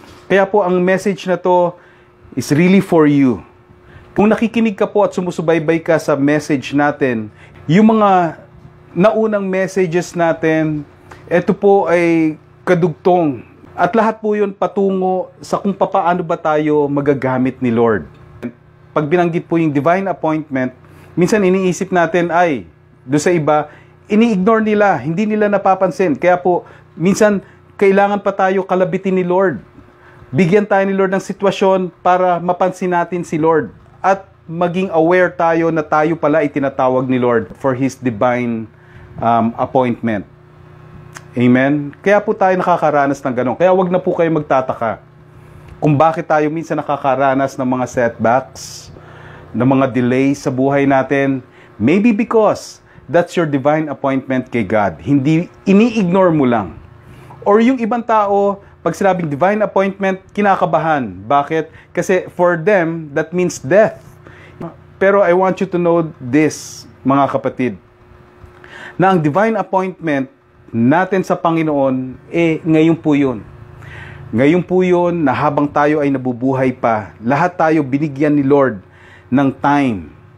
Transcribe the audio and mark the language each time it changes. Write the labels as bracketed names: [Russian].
[Filipino] Kaya po ang message na to is really for you. Kung nakikinig ka po at sumusubaybay ka sa message natin, yung mga naunang messages natin, ito po ay kadugtong. At lahat po yun patungo sa kung paano ba tayo magagamit ni Lord. Pag binanggit po yung divine appointment, minsan iniisip natin ay, doon sa iba, ini-ignore nila, hindi nila napapansin. Kaya po, minsan, kailangan pa tayo kalabitin ni Lord. Bigyan tayo ni Lord ng sitwasyon para mapansin natin si Lord. At maging aware tayo na tayo pala itinatawag ni Lord [English] for His divine appointment. [Filipino] Amen? Kaya po tayo nakakaranas ng ganun. Kaya wag na po kayo magtataka kung bakit tayo minsan nakakaranas ng mga setbacks, ng mga delays sa buhay natin. [English] Maybe because that's your divine appointment kay God. [Filipino] Hindi, ini-ignore mo lang. Or yung ibang tao, pag sinabing divine appointment, kinakabahan. Bakit? [English] Kasi for them, that means death. [Filipino] Pero [English] I want you to know this, [Filipino] mga kapatid, na ang divine appointment natin sa Panginoon, ngayon po yun. Ngayon po yun, na habang tayo ay nabubuhay pa, lahat tayo binigyan ni Lord ng time.